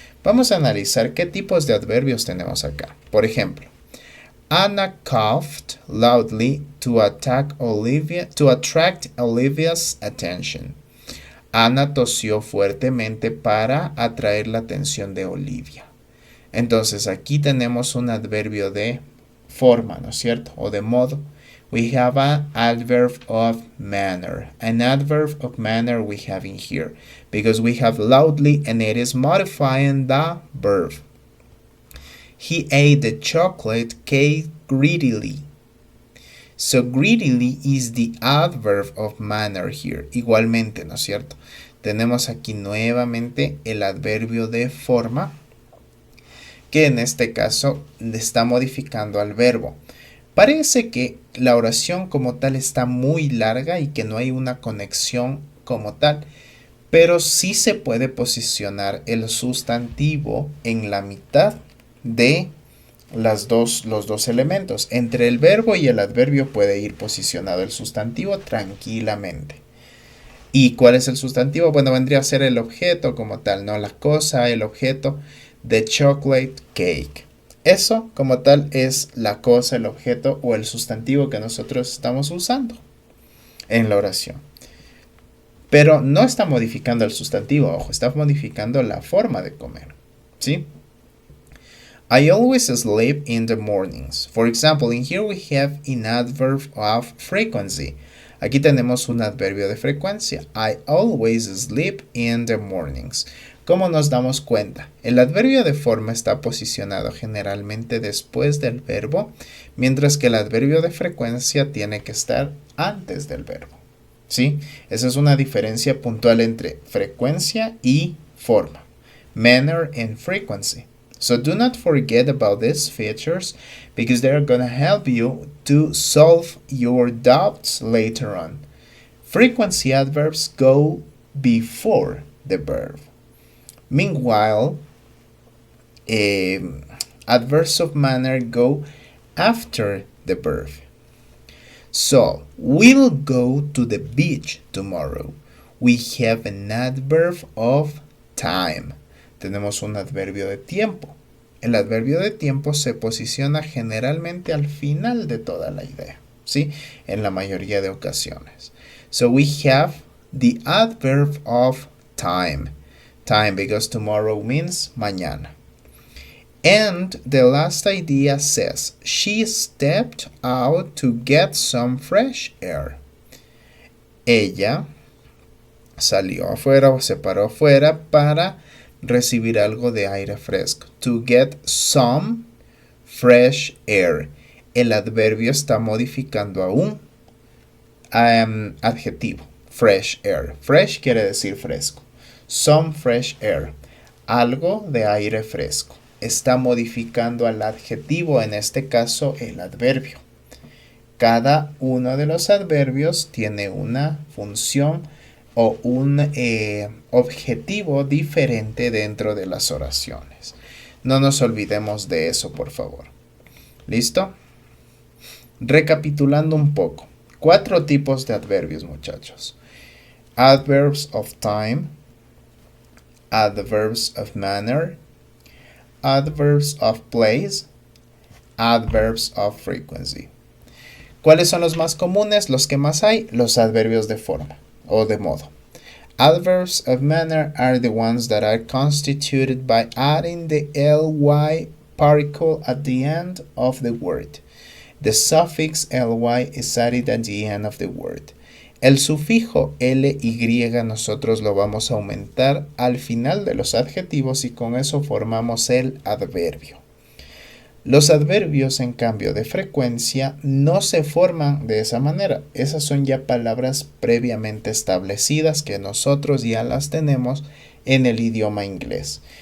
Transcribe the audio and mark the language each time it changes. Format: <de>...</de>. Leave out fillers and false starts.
<es>Vamos a analizar qué tipos de adverbios tenemos acá. Por ejemplo,</es> <en>Anna coughed loudly to attract Olivia's attention.</en> <es>Ana tosió fuertemente para atraer la atención de Olivia. Entonces aquí tenemos un adverbio de forma, ¿no es cierto? O de modo.</es> <en>We have an adverb of manner. An adverb of manner we have in here because we have loudly and it is modifying the verb. He ate the chocolate cake greedily. So greedily is the adverb of manner here.</en> <es>Igualmente, ¿no es cierto? Tenemos aquí nuevamente el adverbio de forma, que en este caso está modificando al verbo. Parece que la oración como tal está muy larga y que no hay una conexión como tal, pero sí se puede posicionar el sustantivo en la mitad de los dos elementos. Entre el verbo y el adverbio puede ir posicionado el sustantivo tranquilamente. ¿Y cuál es el sustantivo? Bueno, vendría a ser el objeto como tal, no la cosa, el objeto.</es> <en>The chocolate cake.</en> <es>Eso como tal es la cosa, el objeto o el sustantivo que nosotros estamos usando en la oración. Pero no está modificando el sustantivo, ojo, está modificando la forma de comer, ¿sí?</es> <en>I always sleep in the mornings. For example, in here we have an adverb of frequency.</en> <es>Aquí tenemos un adverbio de frecuencia.</es> <en>I always sleep in the mornings.</en> <es>¿Cómo nos damos cuenta? El adverbio de forma está posicionado generalmente después del verbo, mientras que el adverbio de frecuencia tiene que estar antes del verbo. ¿Sí? Esa es una diferencia puntual entre frecuencia y forma.</es> <en>Manner and frequency. So do not forget about these features because they're going to help you to solve your doubts later on. Frequency adverbs go before the verb. Meanwhile, adverbs of manner go after the verb. So, we'll go to the beach tomorrow. We have an adverb of time.</en> <es>Tenemos un adverbio de tiempo. El adverbio de tiempo se posiciona generalmente al final de toda la idea, ¿sí? En la mayoría de ocasiones.</es> <en>So we have the adverb of time. Time because tomorrow means mañana. And the last idea says, she stepped out to get some fresh air.</en> <es>Ella salió afuera o se paró afuera para recibir algo de aire fresco.</es> <en>To get some fresh air.</en> <es>El adverbio está modificando a un adjetivo.</es> <en>Fresh air.</en> <es>Fresh quiere decir fresco.</es> <en>Some fresh air.</en> <es>Algo de aire fresco. Está modificando al adjetivo, en este caso el adverbio. Cada uno de los adverbios tiene una función o un objetivo diferente dentro de las oraciones. No nos olvidemos de eso, por favor. ¿Listo? Recapitulando un poco. 4 tipos de adverbios, muchachos.</es> <en>Adverbs of time, adverbs of manner, adverbs of place, adverbs of frequency.</en> <es>¿Cuáles son los más comunes? Los que más hay, los adverbios de forma o de modo.</es> <en>Adverbs of manner are the ones that are constituted by adding the ly particle at the end of the word. The suffix ly is added at the end of the word.</en> <es>El sufijo ly nosotros lo vamos a aumentar al final de los adjetivos y con eso formamos el adverbio. Los adverbios, en cambio, de frecuencia no se forman de esa manera. Esas son ya palabras previamente establecidas que nosotros ya las tenemos en el idioma inglés.</es>